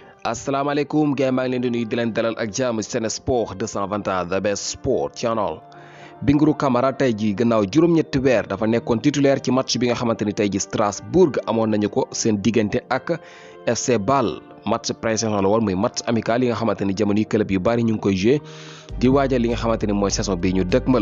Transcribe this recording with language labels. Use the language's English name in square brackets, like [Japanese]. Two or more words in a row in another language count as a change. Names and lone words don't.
[Wolof] asalaamaaleykum gars maa ngi leen di nuyu di leen dalal ak jàmm Sen Sport 221 [English] the best sport channel. [Wolof] Bingourou Kamara tey jii gannaaw juróom-ñetti weer dafa nekkoon titulaire ci match bi nga xamante ni tey jii Strasbourg amoon nañu ko seen diggante ak FC Bâle [French] match pré-saison [Wolof] la woon muy [French] match amical [Wolof] yi nga xamante ni jamono yi club yu bari ñu ngi koy joué di waajal li nga xamante ni mooy saison bi ñu dëkkmal.